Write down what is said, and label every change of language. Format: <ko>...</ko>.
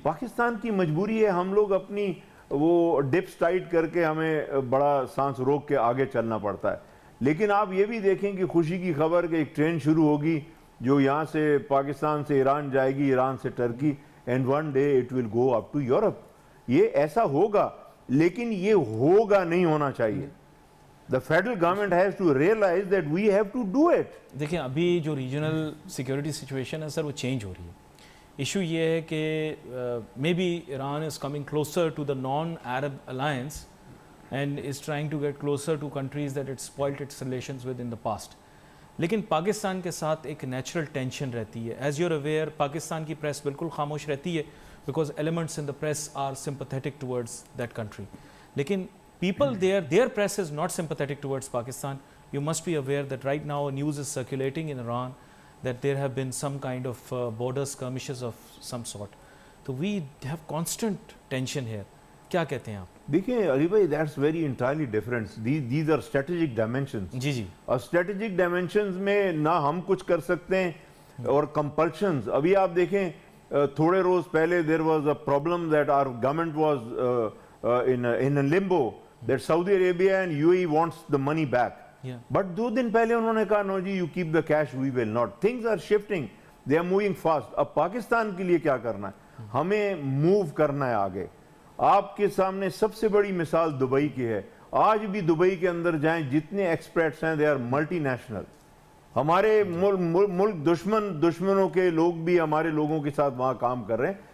<ur>پاکستان کی مجبوری ہے, ہم لوگ اپنی وہ ڈپس ٹائٹ کر کے ہمیں بڑا سانس روک کے آگے چلنا پڑتا ہے. لیکن آپ یہ بھی دیکھیں کہ خوشی کی خبر کہ ایک ٹرین شروع ہوگی جو یہاں سے پاکستان سے ایران جائے گی, ایران سے Turkey,</ur> <en>And one day it will go up to Europe.</en> <ur>یہ ایسا ہوگا, لیکن یہ ہوگا نہیں ہونا چاہیے.</ur> <en>The federal government has to realize that we have to do it.</en> <ur>دیکھیں ابھی جو ریجنل سیکیورٹی سچویشن ہے سر وہ چینج ہو رہی ہے.</ur> <en>issue</en> <ur>یہ ہے کہ</ur> <en>May be Iran is coming closer to the non Arab alliance, and is trying to get closer to countries that it spoilt its relations with in the past.</en> <ur>لیکن پاکستان کے ساتھ ایک نیچرل ٹینشن رہتی ہے.</ur> <en>as you are aware Pakistan</en> <ur>کی press بالکل خاموش رہتی ہے</ur> <en>Because elements in the press are sympathetic towards that country. لیکن people their press is not sympathetic towards Pakistan. You must be aware that right now news is circulating in Iran that there have been some kind of border skirmishes of some sort. So we have constant tension here.</en> <ur>کیا کہتے ہیں آپ؟</ur> <en>دیکھیں علی بھائی that's very entirely different. These are strategic dimensions.</en> <ur>جی جی. اور strategic dimensions میں نہ ہم کچھ کر سکتے ہیں اور کمپلشنز. ابھی آپ دیکھیں تھوڑے روز پہلے</ur> <en>There was a problem that our government was in a limbo that Saudi Arabia and UAE wants the money back. But</en> <ur>2 دن پہلے انہوں نے کہا</ur> <en>no جی you keep the cash, we will not. Things are shifting, they are moving fast.</en> <ur>اب پاکستان کے لیے کیا کرنا ہے؟ ہمیں موو کرنا ہے آگے. آپ کے سامنے سب سے بڑی مثال دبئی کی ہے. آج بھی دبئی کے اندر جائیں جتنے ایکسپیرٹس ہیں</ur> <en>they are multi national.</en> <ur>ہمارے ملک دشمنوں کے لوگ بھی ہمارے لوگوں کے ساتھ وہاں کام کر رہے ہیں.</ur>